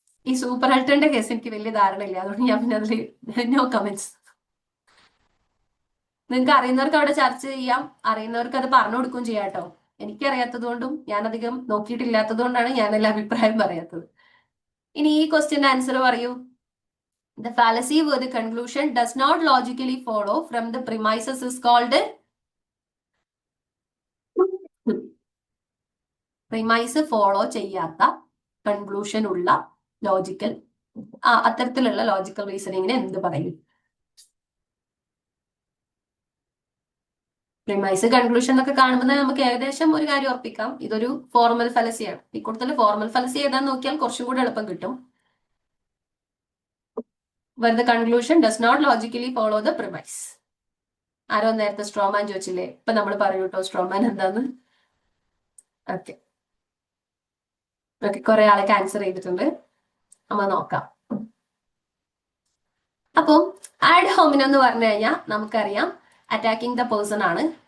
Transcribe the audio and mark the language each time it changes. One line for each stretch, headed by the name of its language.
Malayalam: ഈ super അൾട്ടറിന്റെ case എനിക്ക് വലിയ ധാരണയില്ല, അതുകൊണ്ട് ഞാൻ പിന്നെ അതിൽ നോ കമന്റ്സ്. നിങ്ങൾക്ക് അറിയുന്നവർക്ക് അവിടെ ചർച്ച ചെയ്യാം, അറിയുന്നവർക്ക് അത് പറഞ്ഞു കൊടുക്കുകയും ചെയ്യാം കേട്ടോ. എനിക്കറിയാത്തത് കൊണ്ടും ഞാൻ അധികം നോക്കിയിട്ടില്ലാത്തത് കൊണ്ടാണ് ഞാൻ എല്ലാ അഭിപ്രായം പറയാത്തത്. ഇനി ഈ ക്വസ്റ്റ്യന്റെ ആൻസർ പറയൂ.
English: The fallacy where the conclusion does not logically follow from the premises is called premise
Malayalam: follow ചെയ്യാത്ത കൺക്ലൂഷൻ ഉള്ള ലോജിക്കൽ, അത്തരത്തിലുള്ള ലോജിക്കൽ റീസണിങ്ങിനെ എന്ത് പറയും? പ്രിമൈസ് കൺക്ലൂഷൻ എന്നൊക്കെ കാണുമ്പോൾ നമുക്ക് ഏകദേശം ഒരു കാര്യം ഉറപ്പിക്കാം, ഇതൊരു ഫോർമൽ ഫലസിയാണ്. ഈ കൂടുതൽ ഫോർമൽ ഫലസി ഏതാന്ന് നോക്കിയാൽ കുറച്ചും കൂടി എളുപ്പം കിട്ടും.
English: where the conclusion does not logically follow the premise.
Malayalam: ആരോ നേരത്തെ സ്ട്രോമാൻ ചോദിച്ചില്ലേ, ഇപ്പൊ നമ്മൾ പറയൂ കേട്ടോ സ്ട്രോമാൻ എന്താന്ന്. ഓക്കെ ഓക്കെ, കുറെ ആളൊക്കെ ആൻസർ ചെയ്തിട്ടുണ്ട്, നമ്മ നോക്കാം. അപ്പം ആഡ് ഹോമിനം എന്ന് പറഞ്ഞു കഴിഞ്ഞാൽ നമുക്കറിയാം അറ്റാക്കിംഗ് ദ പേഴ്സൺ ആണ്.